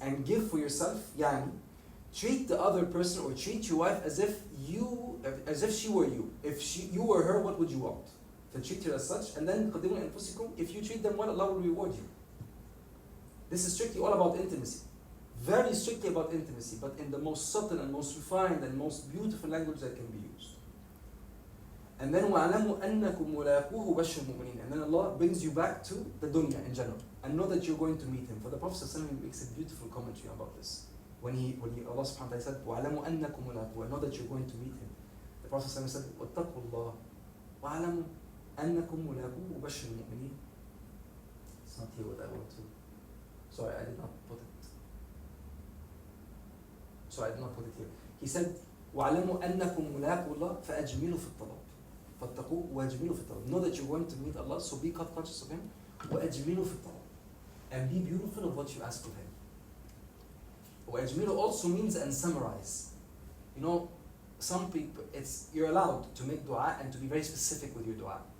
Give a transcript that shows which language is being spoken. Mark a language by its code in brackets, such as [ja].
[en] And give for yourself, treat the other person or treat your wife as if she were you. If you were her, what would you want? To treat her as such. And then [ar] قَدِّمُوا لَأَنفُسِكُمْ. [en] If you treat them well, Allah will reward you. This is strictly all about intimacy. Very strictly about intimacy, but in the most subtle and most refined and most beautiful language that can be used. And then [ar] وَعَلَمُوا أَنَّكُمْ مُلَاقُوهُ بَشِّرِ الْمُؤْمِنِينَ. [en] And then Allah brings you back to the dunya in general. And know that you're going to meet Him. For the Prophet ﷺ makes a beautiful commentary about this. When Allah subhanahu wa ta'ala said, [ar] وَعَلَمُوا أَنَّكُمْ مُلَاقُوهُ. [en] And know that you're going to meet Him. The Prophet ﷺ said, [ar] وَاتَّقُوا اللَّهِ وَعَلَمُوا أَنَّكُمْ مُلَاقُوهُ بَشِّرِ الْمُؤْمِنِينَ. [en] It's not here what I want to. Sorry, I did not put it here. He said, [ar] وَعَلَمُوا أَنَّكُمْ مُلَاقُوا اللَّهِ فَأَجْمِلُوا فِي الطَّلَبِ. فَاتَّقُوا وَأَجْمِلُوا فِي الطَّلَبِ. [en] Know that you're going to meet Allah, so be conscious of Him. [ar] وَأَجْمِلُوا فِي الطَّلَبِ. [en] And be beautiful of what you ask of Him. وَأَجْمِلُوا also means and summarize. Some people, you're allowed to make dua and to be very specific with your dua.